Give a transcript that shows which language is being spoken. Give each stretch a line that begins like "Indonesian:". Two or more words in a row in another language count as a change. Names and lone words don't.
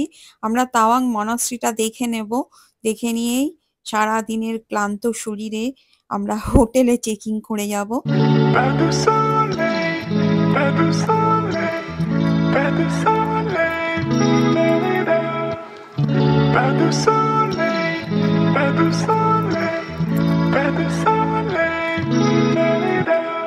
Bangla: আমরা তাওয়াং মনাস্ট্রিটা দেখে নেব। দেখে নিয়েই সারাদিনের ক্লান্ত শরীরে আমরা হোটেলে
English: check in
Bangla: করে যাব।
French: Pas de soleil, pas de soleil, pas de soleil, la-la-la. Pas de soleil, pas de soleil, pas de soleil, la-la-la.